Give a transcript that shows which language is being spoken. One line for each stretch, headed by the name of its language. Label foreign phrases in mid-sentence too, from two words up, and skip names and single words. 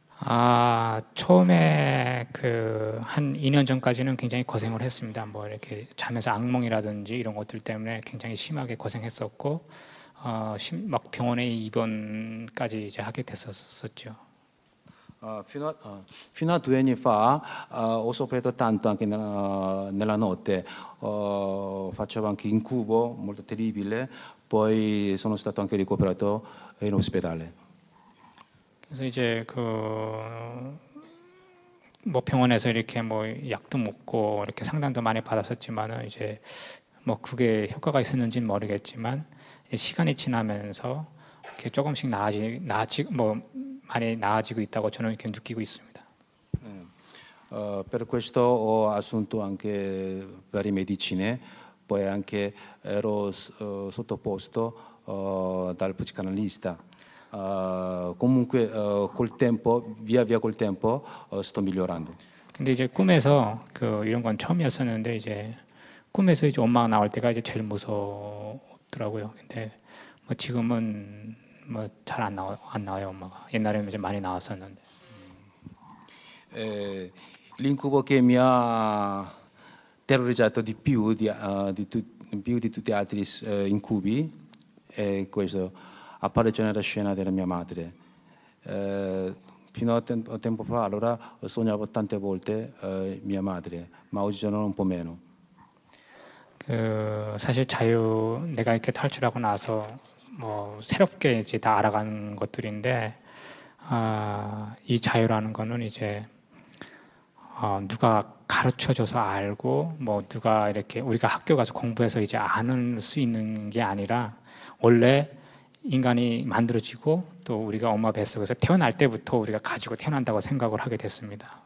Korean: 처음에 한 2년 전까지는 굉장히 고생을 했습니다. 뭐 이렇게 잠에서 악몽이라든지 이런 것들 때문에 굉장히 심하게 고생했었고, 막 병원에 입원까지 이제 하게 됐었죠.
Italian: Fino a 2 anni fa ho sofferto tanto anche nella notte, facevo anche incubo molto terribile, poi sono stato anche ricoverato in ospedale.
Korean: 그래서 이제 뭐 병원에서 이렇게 뭐 약도 먹고 이렇게 상담도 많이 받았었지만은 이제 뭐 그게 효과가 있었는지는 모르겠지만 시간이 지나면서 이렇게 조금씩 많이 나아지고 있다고 저는 이렇게 느끼고 있습니다.
Italian: Per questo ho assunto anche varie medicine, poi anche ero sottoposto dal psicanalista. comunque col tempo, via via col tempo sto migliorando.
Korean: 근데 이제 꿈에서 이런 건 처음이었었는데 이제 꿈에서 이제 엄마가 나올 때가 이제 제일 무섭더라고요. 근데 뭐 지금은 뭐 잘 안 나와요 엄마가. 옛날에는 이제 많이 나왔었는데.
Italian: L'incubo che mi ha terrorizzato di più di tutti gli altri incubi è questo. Apparizione nella scena della mia madre. Fino a tempo fa allora sognavo tante volte mia madre, ma oggigiorno un po' meno.
Korean: 사실 내가 이렇게 탈출하고 나서 뭐 새롭게 이제 다 알아간 것들인데 이 자유라는 거는 이제 누가 가르쳐줘서 알고 뭐 누가 이렇게 우리가 학교 가서 공부해서 이제 아는 수 있는 게 아니라 원래 인간이 만들어지고 또 우리가 엄마 뱃속에서 태어날 때부터 우리가 가지고 태어난다고 생각을 하게 됐습니다.